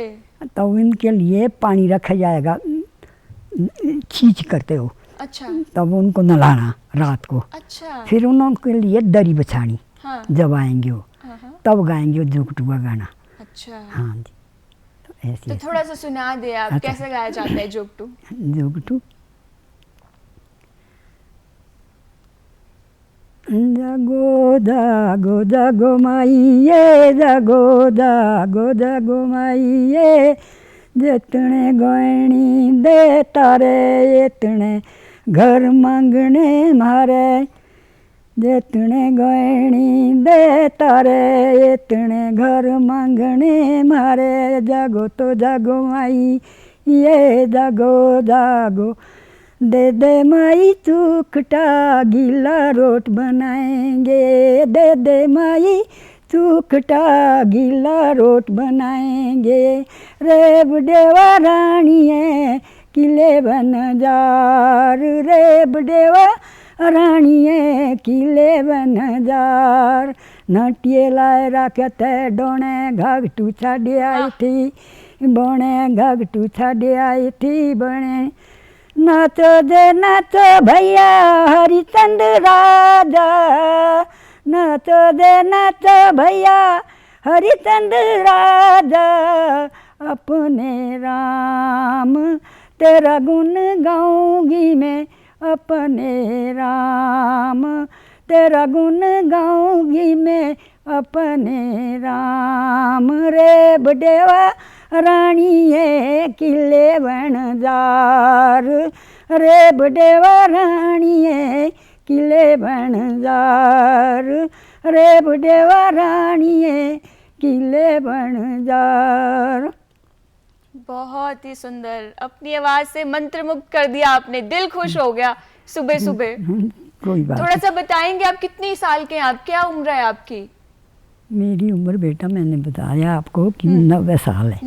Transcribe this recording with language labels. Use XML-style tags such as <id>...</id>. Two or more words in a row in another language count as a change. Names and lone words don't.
<hi>तब इनके लिए पानी रखा जाएगा, छींच करते हो। अच्छा। तब उनको नलाना रात को। अच्छा। फिर उनके लिए दरी बिछानी। हाँ। जब आएंगे वो तब गाएंगे वो जोगटू का गाना। अच्छा। हाँ जी। तो ऐसे। तो थोड़ा सा सुना दे आप। अच्छा। कैसे गाया जाता है जोगटू? जोगटू जागो जागो जागो माइये, जागो जागो जागो माइये, जितने गोयणी दे तारे इतने घर मांगने मारे, जितने गोयणी दे तारे इतने घर मांगने मारे, जागो तो जागो माई ये, जागो जागो दे दे माई चूखटा गीला रोट बनाएंगे, दे दे माई चूखटा गीला रोट बनाएंगे, रे बुढ़ेवा रानिये किले बन जार, रे बुढ़ेवा रानिये किले बन जार, नटिये लाए राखते डोने घाघटू छाड़े आई थी, बोने घाघटू छाड़े आई थी बने, नाचो दे नाचो भैया हरिचंद राजा, नाचो दे नाचो भैया हरिचंद राजा, अपने राम तेरा गुण गाऊंगी मैं, अपने राम तेरा गुण गाऊंगी मैं, अपने राम रे बडेवा रानिए किले बनजार रे बडेवा रानिए किले बनजार रे बडेवा रानिए किले बनजार। बहुत ही सुंदर, अपनी आवाज से मंत्रमुग्ध कर दिया आपने, दिल खुश हो गया सुबह सुबह। कोई बात थोड़ा सा बताएंगे आप कितनी साल के हैं, आप क्या उम्र है आपकी? मेरी उम्र बेटा मैंने बताया आपको कि 90 साल है।</hi>